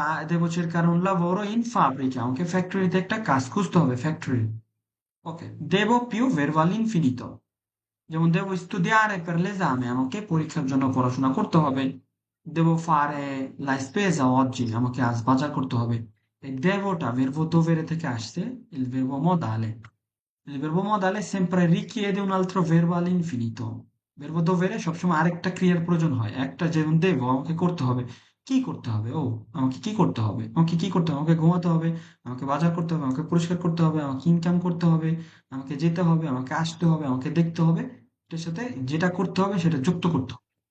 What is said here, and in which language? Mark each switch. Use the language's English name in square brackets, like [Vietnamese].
[Italian] devo cercare un lavoro in fabbrica, [Bangla] আমাকে ফ্যাক্টরিতে একটা কাজ খুঁজতে হবে, [Italian] ফ্যাক্টরি। ওকে, devo più verbo all'infinito, যেমন devo studiare per l'esame, [Bangla] আমাকে পরীক্ষার জন্য পড়াশোনা করতে হবে। [Italian] devo fare la spesa oggi, [Bangla] আমাকে আজ বাজার করতে হবে। [Italian] এই devoটা verbo dovere [Bangla] থেকে আসছে, [Italian] il verbo modale। Il verbo modale sempre richiede un altro verbo all'infinito। verbo dovere [Bangla] সবসময় আরেকটা ক্রিয়ার প্রয়োজন হয়, একটা, যেমন দেবো, আমাকে করতে হবে। কি করতে হবে? ও, আমাকে কি করতে হবে? আমাকে কি করতে হবে? আমাকে ঘুমাতে হবে, আমাকে বাজার করতে হবে, আমাকে পরিষ্কার করতে হবে, আমাকে ইনকাম করতে হবে, আমাকে যেতে হবে, আমাকে আসতে হবে, আমাকে দেখতে হবে। এটার সাথে যেটা করতে হবে সেটা যুক্ত করতে হবে।